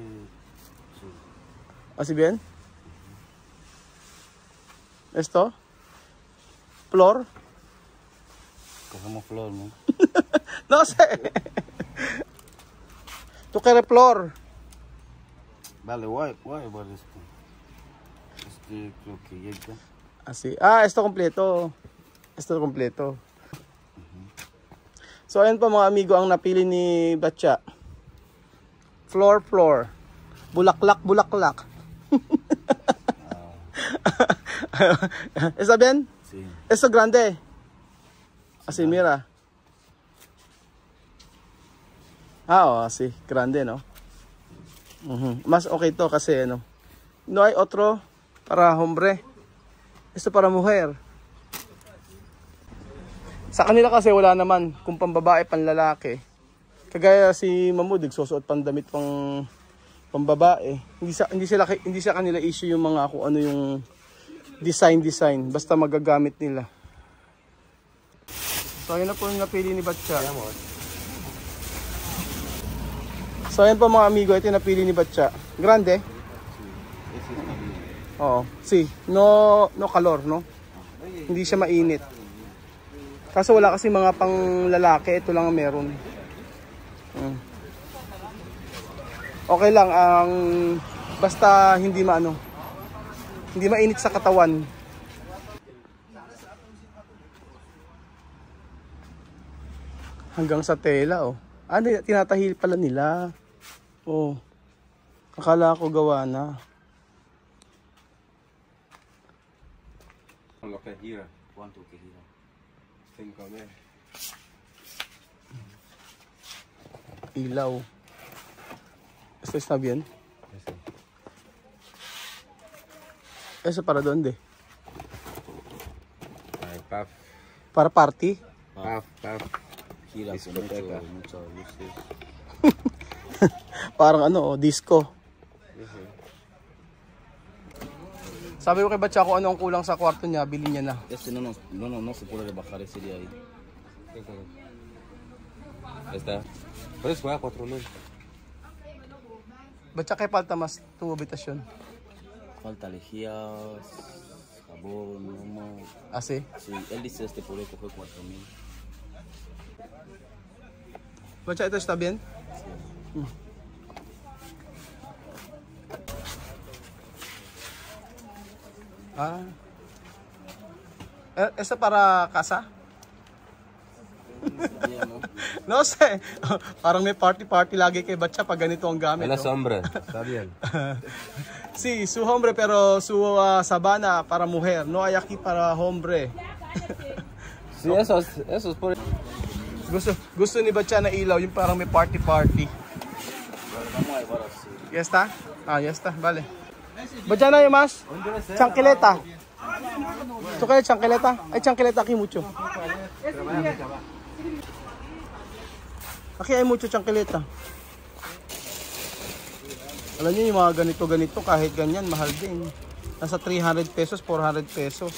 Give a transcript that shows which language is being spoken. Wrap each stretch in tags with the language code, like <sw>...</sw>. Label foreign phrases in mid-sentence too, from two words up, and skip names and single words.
<es>¿Así bien? ¿Esto? Floor?</es> <tl>Kasama floor mo.</tl> <es>No, sé. Tu quieres flor? Vale,</es> <en>why about</en> <es>esto? Creo que llega. Así. Esto completo. Esto completo.</es> <tl>So ayan po mga amigo ang napili ni Batcha. Floor. Bulaklak.</tl> <es>¿Está bien? Sí. Esto grande. Así, mira. Sí, grande, no?</es> <tl>Mas okay to kasi,</tl> <es>no? No hay otro para hombre. Esto para mujer.</es> <tl>Sa kanila kasi wala naman kung pambabae, panlalaki. Kagaya si Mamud, nagsusuot pang damit pang pambabae. Hindi sa kanila issue yung mga kung ano yung design. Basta magagamit nila. So ayan na po yung napili ni Batcha. So ayan po mga amigo, ito yung napili ni Batcha. Grande? Oo.</tl> <es>See, no calor, no?</es> <tl>Hindi siya mainit. Kaso wala kasi mga pang lalaki, ito lang ang meron. Okay lang, basta hindi mainit sa katawan. Hanggang sa tela, oh. Tinatahil pala nila. Oh. Akala ko gawa na.</tl> <es>Lo que gira. ¿Cuánto que gira? 5,000.</es> <tl>Ilaw.</tl> <es>Esto está bien. Eso para dónde? Paf. Para party? Paf. Gira mucho luces.</es> <tl>Parang disco. Sabi ko kay Batcha kung ano ang kulang sa kwarto niya, bilhin niya na.</tl> <es>Este no se puede rebajar ese día ahí. Está. Puedes pagar 4,000. Batcha kay falta mas tu habitasyon. Falta lejías, jabón, humo. Sí? Sí, él dice podría coger 4,000. Batcha, ito está bien? Sí. Esa para casa? No sé.</es> <tl>Parang may party lagi kay Batcha pag ganito ang gamit.</tl> <es>La sombra, está bien. Sí, su hombre pero su sabana para mujer. No hay aquí para hombre. Sí, eso es por...</es> <tl>Gusto ni Batcha na ilaw, yung parang may party.</tl> <es>Ya está? Ya está, vale.</es> <tl>Batcha na yung mas?</tl> <es>Chancleta. ¿Tú quieres chancleta? Hay chancleta aquí mucho. Aquí hay mucho chancleta.</es> <tl>Alam niyo yung mga ganito kahit ganyan mahal din. Nasa 300 pesos, 400 pesos.</tl>